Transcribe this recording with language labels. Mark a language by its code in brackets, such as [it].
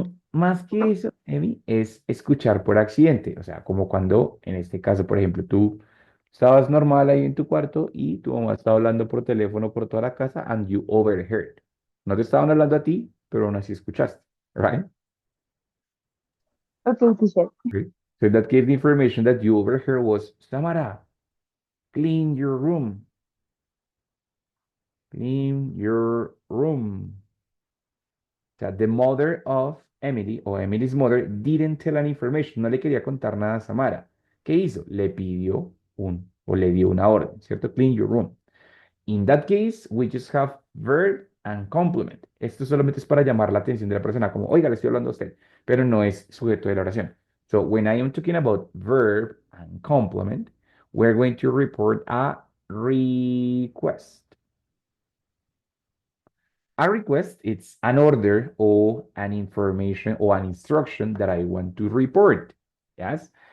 [es] Más que eso, Emi, es escuchar por accidente. O sea, como cuando, en este caso, por ejemplo, tú estabas normal ahí en tu cuarto y tu mamá estaba hablando por teléfono por toda la casa [en] and you overheard. [es] No te estaban hablando a ti, pero aún así escuchaste, right? [en] Okay, teacher. Okay. So in that case, the information that you overheard was, Samara, clean your room. Clean your room. [es] O sea, [en] the mother of Emily o Emily's mother didn't tell any information, [es] no le quería contar nada a Samara. ¿Qué hizo? Le pidió o le dio una orden, ¿cierto? [en] Clean your room. In that case, we just have verb and complement. [es] Esto solamente es para llamar la atención de la persona, como, oiga, le estoy hablando a usted, pero no es sujeto de la oración. [en] So, when I am talking about verb and complement, we're going to report a request. A request, it's an order or an information or an instruction that I want to report. Yes.